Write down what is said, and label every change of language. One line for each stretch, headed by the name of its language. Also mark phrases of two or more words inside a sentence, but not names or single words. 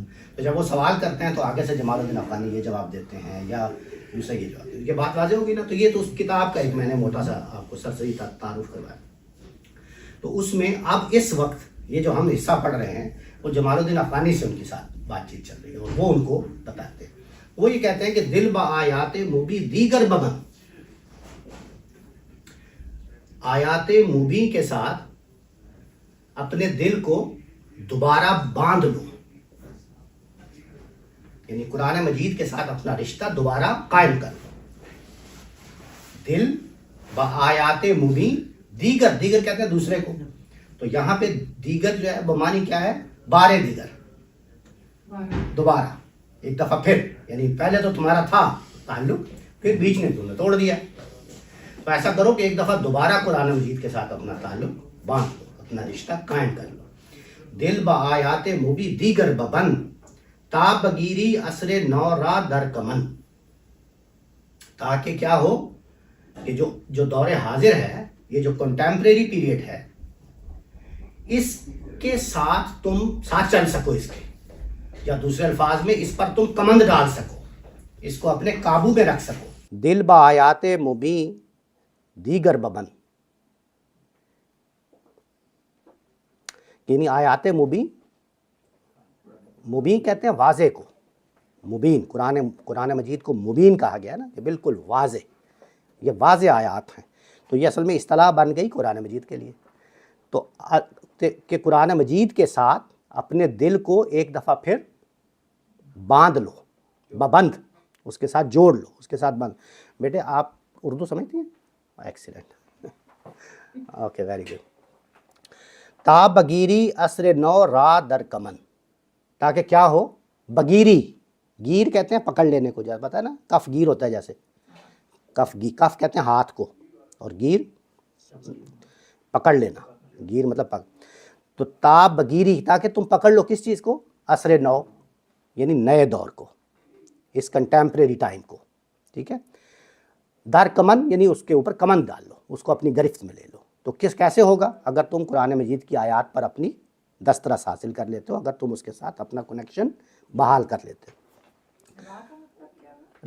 Urdu: تو جب وہ سوال کرتے ہیں تو آگے سے جمال الدین افغانی یہ جواب دیتے ہیں یا دوسرا یہ جواب دیتے ہیں. یہ بات واضح ہوگی نا. تو یہ تو اس کتاب کا ایک میں نے موٹا سا آپ کو سرسری تعارف کروایا. تو اس میں اب اس وقت یہ جو ہم حصہ پڑھ رہے ہیں وہ جمال الدین افغانی سے ان کے ساتھ بات چیت چل رہی ہے اور وہ ان کو بتاتے ہیں. وہ یہ کہتے ہیں کہ
Persian: دل با آیات مبی دیگر ببن,
Urdu: آیات مبین کے ساتھ اپنے دل کو دوبارہ باندھ لو, یعنی قرآن مجید کے ساتھ اپنا رشتہ دوبارہ قائم کر لو.
Persian: دل با آیات مبین,
Urdu: دیگر, دیگر کہتے ہیں دوسرے کو. تو یہاں پہ دیگر جو ہے بمانی کیا ہے,
Persian: بارے دیگر,
Urdu: دوبارہ ایک دفعہ پھر, یعنی پہلے تو تمہارا تھا تعلق, پھر بیچ میں تم نے توڑ دیا. تو ایسا کرو کہ ایک دفعہ دوبارہ قرآن مجید کے ساتھ اپنا تعلق باندھ لو, اپنا رشتہ قائم کر لو.
Persian: دل با آیات مبی دیگر ببن, تا بگیری عصر نو را در کمن,
Urdu: تاکہ کیا ہو کہ جو دور حاضر ہے, یہ جو
English: contemporary period
Urdu: ہے, اس کے ساتھ تم ساتھ چل سکو, اس کے, یا دوسرے الفاظ میں اس پر تم کمند ڈال سکو, اس کو اپنے قابو میں رکھ سکو.
Persian: دل با آیات مبین دیگر ببن,
Urdu: یعنی آیات مبین, مبین کہتے ہیں واضح کو, مبین قرآن مجید کو مبین کہا گیا نا کہ بالکل واضح, یہ واضح آیات ہیں. تو یہ اصل میں اصطلاح بن گئی قرآن مجید کے لیے. تو کہ قرآن مجید کے ساتھ اپنے دل کو ایک دفعہ پھر باندھ لو, ببند, اس کے ساتھ جوڑ لو, اس کے ساتھ بند. بیٹے آپ اردو سمجھتی ہیں؟ ایکسیلنٹ,
English: okay very good.
Persian: تا بگیری عصر نو را در کمن,
Urdu: تاکہ کیا ہو, بگیری, گیر کہتے ہیں پکڑ لینے کو, جیسے پتہ ہے نا کف گیر ہوتا ہے, جیسے کف کہتے ہیں ہاتھ کو, اور گیر پکڑ لینا, گیر مطلب تو
Persian: تا بگیری,
Urdu: تاکہ تم پکڑ لو کس چیز کو,
Persian: عصر نو
Urdu: یعنی نئے دور کو, اس
English: contemporary time
Urdu: کو. ٹھیک ہے.
Persian: در کمن
Urdu: یعنی اس کے اوپر کمن ڈال لو, اس کو اپنی گرفت میں لے لو. تو کیسے ہوگا, اگر تم قرآن مجید کی آیات پر اپنی دسترس حاصل کر لیتے ہو, اگر تم اس کے ساتھ اپنا کنیکشن بحال کر لیتے ہو.